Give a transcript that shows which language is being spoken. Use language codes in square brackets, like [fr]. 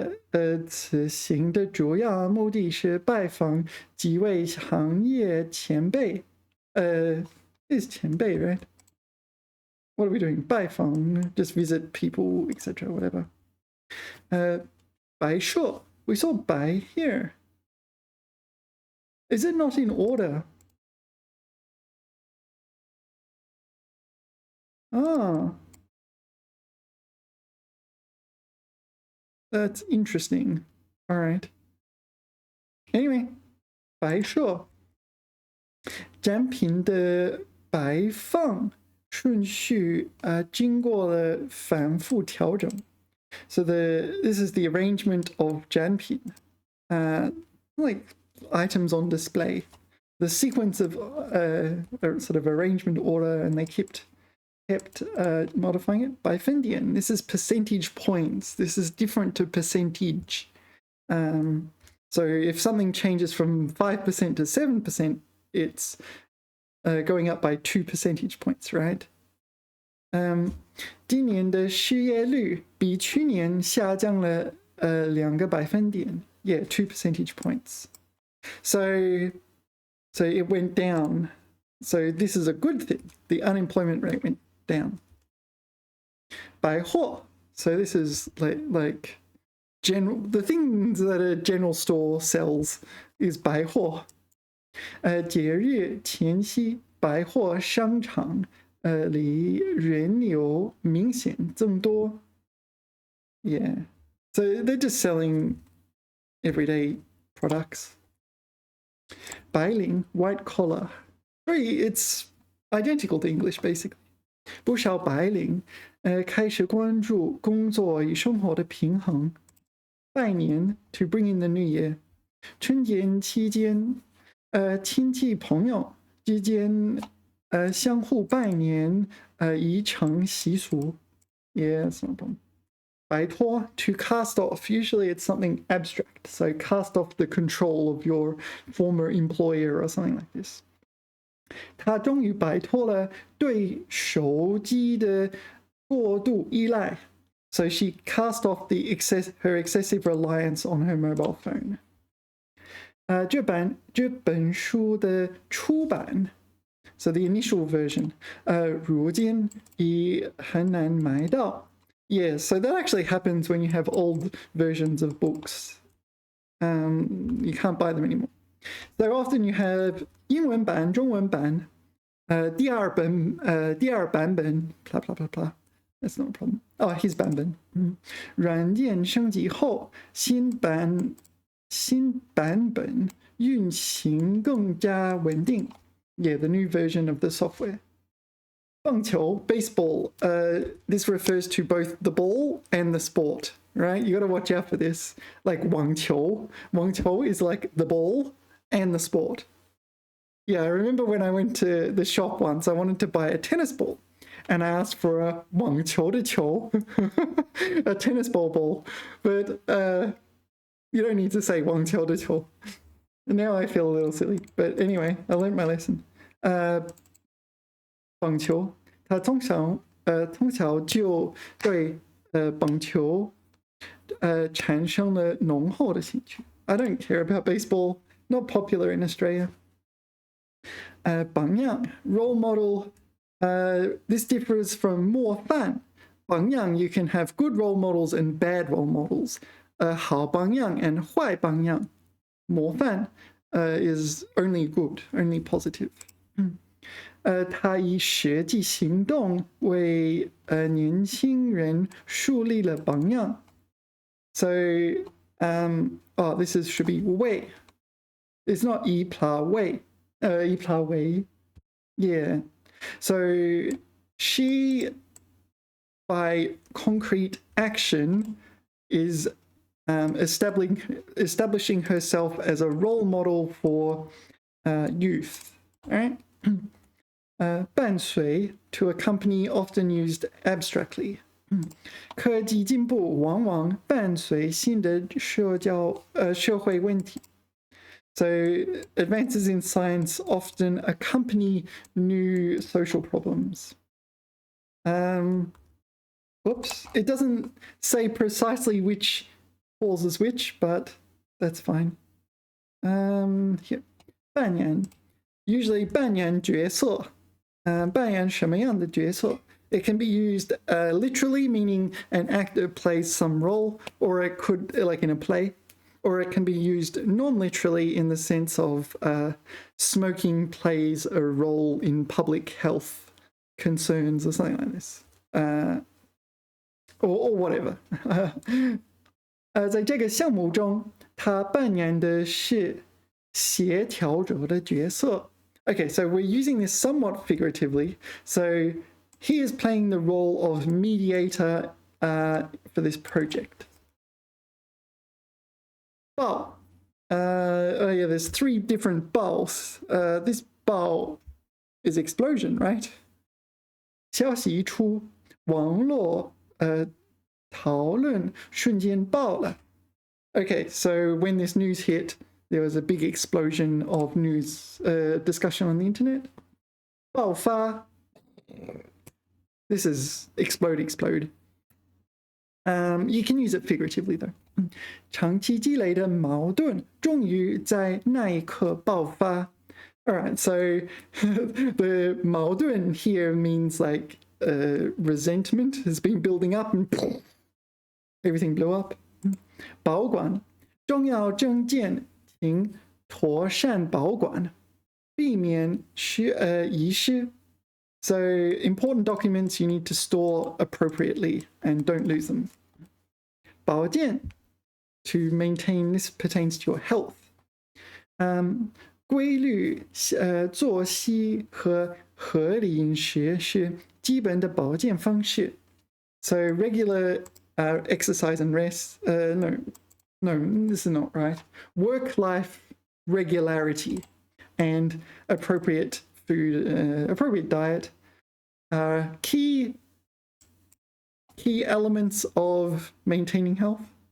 [zh] 他此行的主要目的是拜访几位行业前辈。 [en] is 前辈 right? What are we doing? 拜访 just visit people, etc. Whatever. 白硕 we saw 白 here. Is it not in order? Ah. That's interesting. All right. [zh] Anyway, 白硕展品的摆放顺序经过了反复调整。 [en] So this is the arrangement of 展品, like items on display. The sequence of sort of arrangement order, and they kept modifying it by 分点. This is percentage points. This is different to percentage. So if something changes from 5% to 7%, it's going up by 2 percentage points, right? [zh] 今年的失业率比去年下降了2个百分点. [en] Yeah, 2 percentage points. So it went down. So this is a good thing. The unemployment rate went down. [zh] 百货. [en] So this is like the things that a general store sells is 百货. [zh] 节日前夕百货商场里人流明显增多.Yeah. [en] So they're just selling everyday products. 白领 white collar. It's identical to English basically. [zh] 不少白领开始关注工作与生活的平衡。 [en] 拜年 to bring in the new year. [zh] 春节期间亲戚朋友之间相互拜年已成习俗. [en] Yeah, that's no problem. 摆脱 to cast off. Usually it's something abstract. So cast off the control of your former employer or something like this. [zh] 他终于摆脱了对手机的过度依赖. [en] So she cast off her excessive reliance on her mobile phone. [zh] 这本书的出版 [en] So the initial version [zh] 如今已很难买到. [en] Yeah, so that actually happens when you have old versions of books. You can't buy them anymore. So often you have [zh] 英文版、中文版第二版本 [en] blah blah blah blah. That's not a problem. Oh, here's 版本. [zh] 软件升级后新版本运行更加稳定. [en] Yeah, the new version of the software. 棒球 baseball. This refers to both the ball and the sport, right? You got to watch out for this. Like 网球 is like the ball and the sport. Yeah, I remember when I went to the shop once, I wanted to buy a tennis ball. And I asked for a 网球的球, a tennis ball. But you don't need to say 网球的球. Now I feel a little silly. But anyway, I learned my lesson. [zh] 棒球, 他从小就对棒球产生了浓厚的兴趣. [en] I don't care about baseball. Not popular in Australia. 榜样 role model. This differs from 模范. 榜样 you can have good role models and bad role models. [zh] 好榜样 and 坏榜样. [en] 模范 is only good, only positive. [zh] 他以实际行动为年轻人树立了榜样. [en] So, this should be 为. It's not 以pla为. 以pla为.Yeah. So she, by concrete action, is establishing herself as a role model for youth. All right. 伴随 to accompany, often used abstractly. [zh] 科技进步往往伴随新的社会问题. [en] So advances in science often accompany new social problems. It doesn't say precisely which falls a switch, but that's fine. Here, 扮演 usually [zh] 扮演角色，扮演什么样的角色？ [en] It can be used literally, meaning an actor plays some role, or it could, like in a play, or it can be used non-literally in the sense of smoking plays a role in public health concerns or something like this, or whatever. [zh] 在这个项目中，他扮演的是协调者的角色。 [en] Okay, so we're using this somewhat figuratively. So he is playing the role of mediator for this project. 报 yeah, there's 3 different balls. This ball is explosion, right? [zh] 消息一出，网络讨论瞬间爆了。 [en] Okay, so when this news hit, there was a big explosion of news discussion on the internet. 爆发 This is explode, explode. You can use it figuratively though. [zh] 长期积累的矛盾终于在那一刻爆发。 [en] Alright, so the 矛盾 here means like resentment has been building up and everything blew up. [zh] 保管重要证件请妥善保管，避免遗失。 [en] So important documents you need to store appropriately and don't lose them. 保健 to maintain, this pertains to your health. 规律作息和合理饮食是基本的保健方式。 So regular exercise and rest. No, this is not right. Work-life regularity and appropriate food, appropriate diet are key elements of maintaining health.